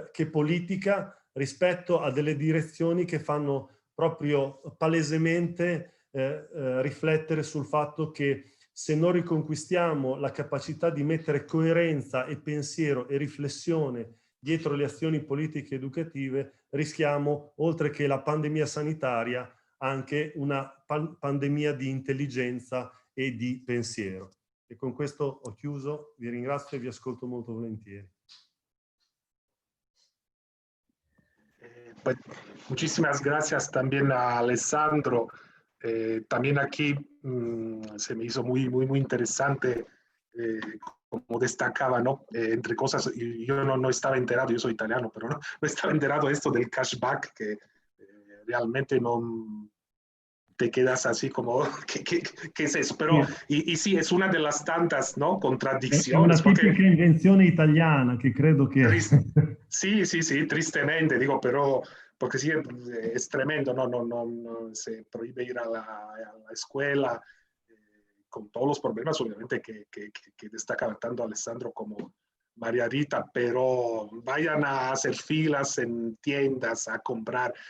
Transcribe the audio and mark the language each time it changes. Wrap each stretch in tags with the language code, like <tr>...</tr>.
<it>politica, rispetto a delle direzioni che fanno proprio palesemente riflettere sul fatto che se non riconquistiamo la capacità di mettere coerenza e pensiero e riflessione dietro le azioni politiche educative, rischiamo, oltre che la pandemia sanitaria, anche una pandemia di intelligenza e di pensiero. E con questo ho chiuso, vi ringrazio e vi ascolto molto volentieri.</it> <es>Pues, muchísimas gracias también a Alessandro. También aquí se me hizo muy interesante como destacaba, ¿no? Entre cosas, yo no estaba enterado, yo soy italiano, pero no estaba enterado de esto del cashback, que realmente no te quedas así como, ¿qué es eso? Pero, y sí, es una de las tantas, ¿no? Contradicciones.</es> <it>È una tipica invenzione italiana che credo che...</it> <es>Sí, tristemente, digo, pero porque sí es tremendo, no se prohíbe ir a la escuela, con todos los problemas, obviamente, que destaca tanto Alessandro como María Rita, pero vayan a hacer filas en tiendas a comprar.</es>